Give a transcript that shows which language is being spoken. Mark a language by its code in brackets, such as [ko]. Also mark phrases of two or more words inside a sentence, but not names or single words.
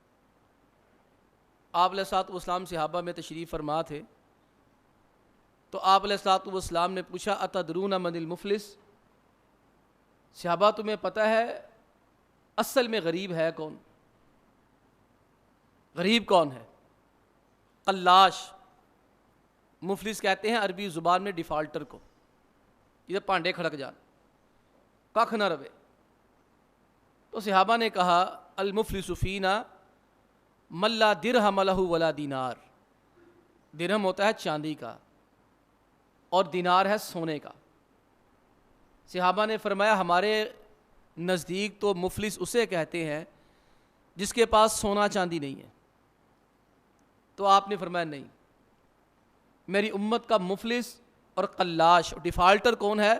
[ur] آپ [ar] علیہ الصلوۃ والسلام [ur] صحابہ میں تشریف فرما تھے تو آپ [ar] علیہ الصلوۃ والسلام [ur] نے پوچھا [ar] اتدرون من المفلس؟ [ur] صحابہ تمہیں پتہ ہے اصل میں غریب ہے کون؟ غریب کون ہے؟ قلاش. مفلس کہتے ہیں عربی زبان میں ڈیفالٹر کو، [pa] یہ پانڈے کھڑک جان، ککھ نہ روے. [ur] تو صحابہ نے کہا [ar] المفلس فینا من لا درہم لہ ولا دینار. [ur] درہم ہوتا ہے چاندی کا اور دینار ہے سونے کا. صحابہ نے فرمایا ہمارے نزدیک تو مفلس اسے کہتے ہیں جس کے پاس سونا چاندی نہیں ہے. تو آپ نے فرمایا نہیں، میری امت کا مفلس اور قلاش ڈیفالٹر کون ہے؟